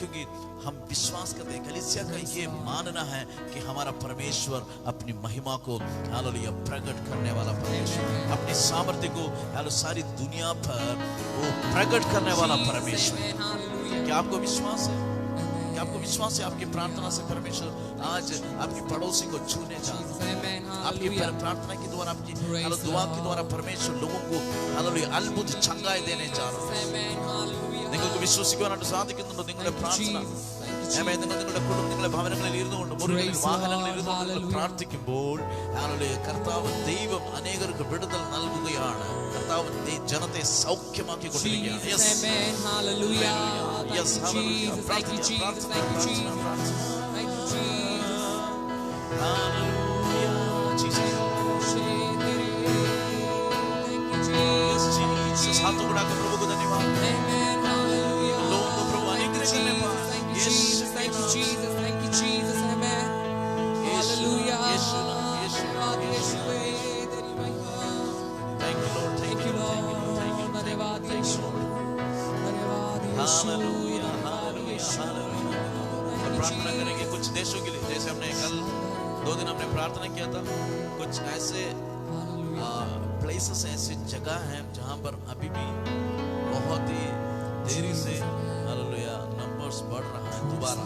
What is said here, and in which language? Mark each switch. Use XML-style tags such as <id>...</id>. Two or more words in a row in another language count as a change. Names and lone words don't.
<hi>क्योंकि हम विश्वास करते हैं, कलीसिया का ये मानना है कि हमारा परमेश्वर अपनी महिमा को हालेलुया प्रकट करने वाला परमेश्वर, अपनी सामर्थ्य को हालेलुया सारी दुनिया पर वो प्रकट करने वाला परमेश्वर। क्या आपको विश्वास है? क्या आपको विश्वास है आपकी प्रार्थना से परमेश्वर आज आपकी पड़ोसी को छूने जा रहा है? आपकी प्रार्थना के द्वारा, आपकी दुआ के द्वारा परमेश्वर लोगों को हालेलुया अद्भुत ചങ്ങായി देने जा रहा है।</hi> <ml>നിങ്ങൾക്ക് വിശ്വസിക്കുവാനായിട്ട് സാധിക്കുന്നുണ്ടോ? നിങ്ങളുടെ പ്രാർത്ഥന നിങ്ങളുടെ കുടുംബം, നിങ്ങളുടെ ഭവനങ്ങളിൽ ഇരുന്നുകൊണ്ട്, മുറികളിൽ, വാഹനങ്ങളിൽ ഇരുന്നുകൊണ്ട് പ്രാർത്ഥിക്കുമ്പോൾ കർത്താവ് ദൈവം അനേകർക്ക് വിടുതൽ നൽകുകയാണ്. കർത്താവ് ജനത്തെ സൗഖ്യമാക്കിക്കൊണ്ടിരിക്കുകയാണ്.</ml> <hi>हाथों बढ़ाकर प्रभु को धन्यवाद। लोगों को प्रभु अनुग्रह करने पाए।</hi> <en>Thank you Jesus, thank you Jesus, amen. Hallelujah. Thank you Lord, thank you Lord, thank you,</en> <hi>धन्यवाद यीशु, धन्यवाद यीशु, हालेलुया, हालेलुया, हालेलुया। हम प्रार्थना करेंगे कुछ देशों के लिए, जैसे हमने कल 2 दिन हमने प्रार्थना किया था। कुछ ऐसे प्लेसेस, ऐसी जगह हैं जहां पर अभी भी बहुत ही देरी से हालेलुया नंबर्स बढ़ रहा है दोबारा।</hi>